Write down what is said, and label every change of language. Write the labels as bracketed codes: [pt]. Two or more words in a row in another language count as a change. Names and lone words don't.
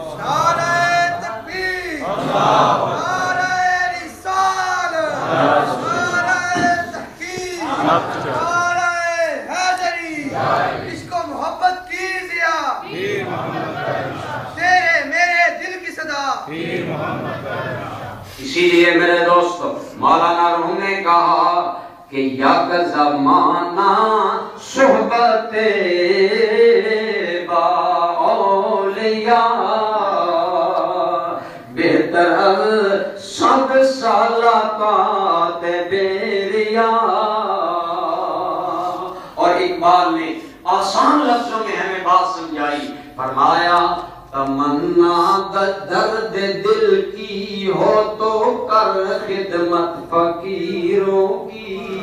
[ur] نعرہ تکبیر، نعرہ رسالت، نعرہ تحقیق، نعرہ حیدری، اس کو محبت کی ضیا، تیرے میرے دل کی صدا۔ اسی لیے میرے دوستو مولانا روم نے کہا کہ [fa] یک زمانہ صحبت با اولیاء بہتر از 100 سالہ طاعت بیریا۔ [ur] اور اقبال نے آسان لفظوں میں ہمیں بات سمجھائی، فرمایا تمنا درد دل کی ہو تو کر خدمت فقیروں کی،